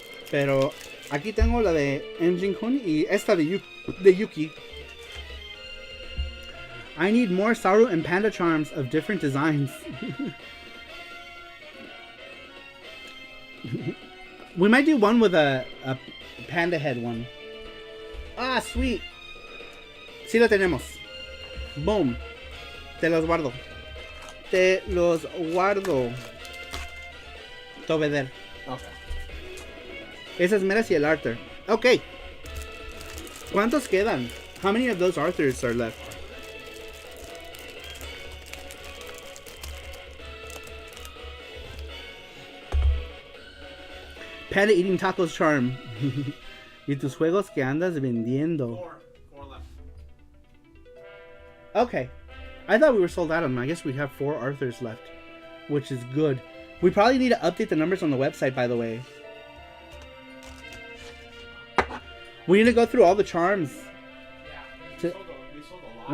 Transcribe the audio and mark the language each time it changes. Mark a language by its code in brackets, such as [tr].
[es] Pero aquí tengo la de Engine Kun y esta de Yuki. [en] I need more Saru and Panda charms of different designs. We might do one with a panda head one. Ah, sweet. [es] Sí lo tenemos. Boom. Te los guardo. Te los guardo. Tobeder. Okay. Esa es Meras y el Arthur. Okay. ¿Cuántos quedan? [en] How many of those Arthurs are left? Panda eating tacos charm. [es] Y tus juegos que andas vendiendo. [en] Four left. Okay. I thought we were sold out on them. I guess we have 4 Arthurs left. Which is good. We probably need to update the numbers on the website, by the way. We need to go through all the charms. Yeah. We sold a lot.